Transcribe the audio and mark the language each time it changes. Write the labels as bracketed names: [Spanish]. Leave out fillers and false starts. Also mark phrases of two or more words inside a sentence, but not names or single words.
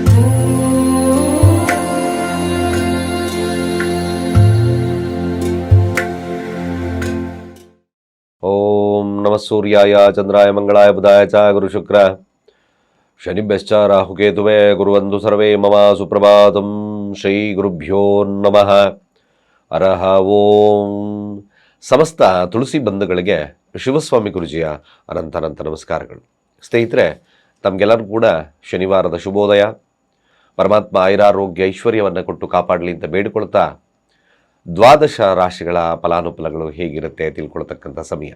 [Sanskrit] ಓಂ ನಮಃ ಸೂರ್ಯಾಯ ಚಂದ್ರಾಯ ಮಂಗಳಾಯ ಬುಧಾಯ ಚ ಗುರು ಶುಕ್ರ ಶನಿಭ್ಯಶ್ಚ ರಾಹುಕೇತುವೇ ಗುರುವಂದು ಸರ್ವೇ ಮಮ ಸುಪ್ರಭಾತಂ. ಶ್ರೀ ಗುರುಭ್ಯೋ ನಮಃ. ಹರಃ ಓಂ. [Kannada] ಸಮಸ್ತ ತುಳಸಿ ಬಂಧುಗಳಿಗೆ ಶಿವಸ್ವಾಮಿ ಗುರುಜಿಯ ಅನಂತ ನಮಸ್ಕಾರಗಳು. ಸ್ನೇಹಿತರೆ, ತಮಗೆಲ್ಲರೂ ಕೂಡ ಶನಿವಾರದ ಶುಭೋದಯ. ಪರಮಾತ್ಮ ಆಯುರಾರೋಗ್ಯ ಐಶ್ವರ್ಯವನ್ನು ಕೊಟ್ಟು ಕಾಪಾಡಲಿ ಅಂತ ಬೇಡಿಕೊಳ್ತಾ, ದ್ವಾದಶ ರಾಶಿಗಳ ಫಲಾನುಫಲಗಳು ಹೇಗಿರುತ್ತೆ ತಿಳ್ಕೊಳ್ತಕ್ಕಂಥ ಸಮಯ.